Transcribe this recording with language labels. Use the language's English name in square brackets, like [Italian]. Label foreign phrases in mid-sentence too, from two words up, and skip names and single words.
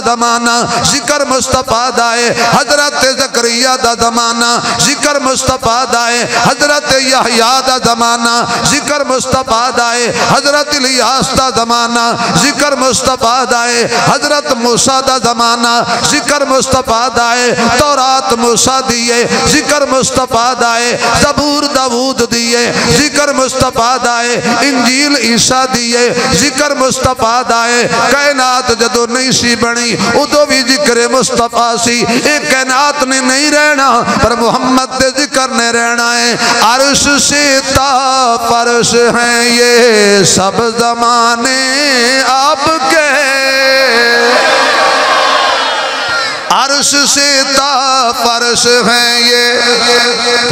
[Punjabi] زمانہ ذکر مصطفیٰ دائے، حضرت زکریا دا زمانہ ذکر مصطفیٰ دائے، حضرت یحییٰ دا زمانہ ذکر مصطفیٰ دائے، حضرت الیاس دا زمانہ ذکر مصطفیٰ دائے، حضرت موسیٰ دا زمانہ ذکر مصطفیٰ دائے، تورات موسیٰ دیئے ذکر مصطفیٰ دائے، زبور داؤد دیئے ذکر مصطفیٰ دائے، انجیل عیسیٰ دیئے ذکر مصطفیٰ دائے۔ کائنات جدو نہیں سی بنی ادو بھی ذکر مصطفیٰ سی، ایک کائنات نے نہیں رہنا پر محمد دے ذکر نے رہنا ہے۔ [Urdu] عرش سے تا فرش ہیں یہ سب زمانے آپ کے، عرش سے تا فرش ہیں یہ۔